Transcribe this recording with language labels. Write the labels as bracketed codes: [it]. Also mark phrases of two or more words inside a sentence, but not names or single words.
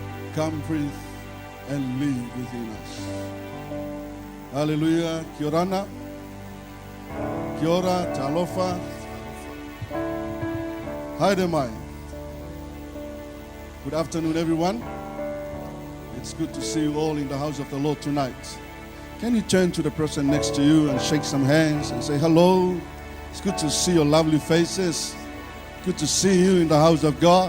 [en] come breathe and live within us. Hallelujah. [mi] Kia ora. Kia ora, [en] talofa. [mi] Haere mai. [en] Good afternoon, everyone. It's good to see you all in the house of the Lord tonight. Can you turn to the person next to you and shake some hands and say hello? It's good to see your lovely faces. Good to see you in the house of God.